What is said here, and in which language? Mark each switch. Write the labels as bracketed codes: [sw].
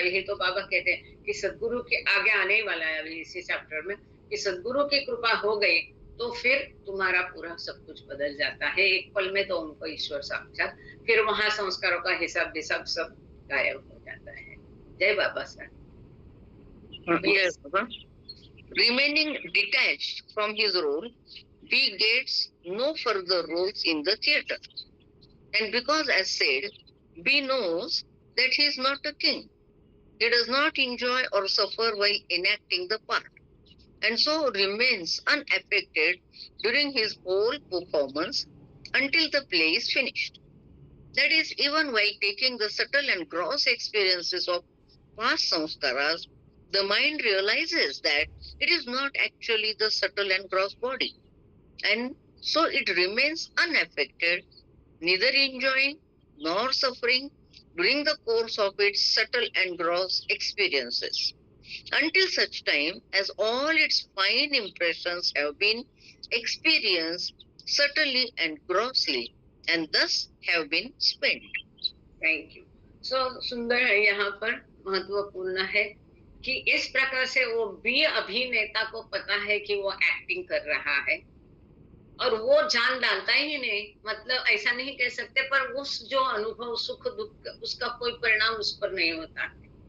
[hi] यही तो बाबा कहते हैं कि सदगुरु के आगे आने वाला है अभी इसी चैप्टर में, कि सदगुरु की कृपा हो गई तो फिर तुम्हारा पूरा सब कुछ बदल जाता है एक पल में। तो उनको ईश्वर साक्षात, फिर वहां संस्कारों का हिसाब विसाब सब गायब हो जाता है। जय बाबा sir. [en] Yes, remaining detached from his role, B gets no further roles in the theatre. And because, as said, B knows that he is not a king. He does not enjoy or suffer while enacting the part, and so remains unaffected during his whole performance until the play is finished. That is, even while taking the subtle and gross experiences of past samskaras, the mind realizes that it is not actually the subtle and gross body, and so it remains unaffected, neither enjoying nor suffering during the course of its subtle and gross experiences, until such time as all its fine impressions have been experienced subtly and grossly, and thus have been spent. Thank you. [hi] सो सुंदर है, यहाँ पर महत्वपूर्ण है कि इस प्रकार से वो भी अभिनेता को पता है कि वो एक्टिंग कर रहा है और वो जान डालता ही नहीं, मतलब ऐसा नहीं कह सकते, पर उस जो अनुभव सुख दुख उसका कोई परिणाम उस पर नहीं होता है।